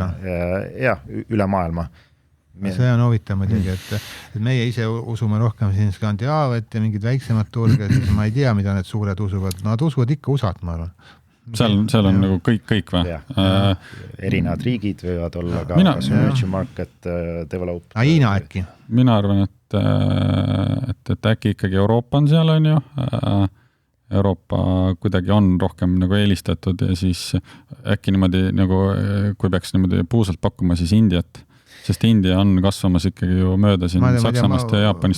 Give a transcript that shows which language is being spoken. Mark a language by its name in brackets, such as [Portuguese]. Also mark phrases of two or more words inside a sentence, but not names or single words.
[Estonian] üle maailma. See on huvitav muidugi, et meie ise usume rohkem siin Skandinaaviat ja mingid väiksemad turge, siis ma ei tea, mida need suured usuvad. Nad usuvad ikka USA-t, ma arvan. Seal on nagu kõik või? Erinevad riigid võivad olla ka [English] emerging market develop. [Estonian] Hiina äkki? Mina arvan, et äkki ikkagi Euroopa on seal, on ju. Euroopa kuidagi on rohkem nagu eelistatud ja siis äkki niimoodi, nagu, kui peaks niimoodi puusalt pakkuma, siis Indiat. Sest India on kasvamas ikkagi ju mööda siin Saksamaast ja Jaapanist.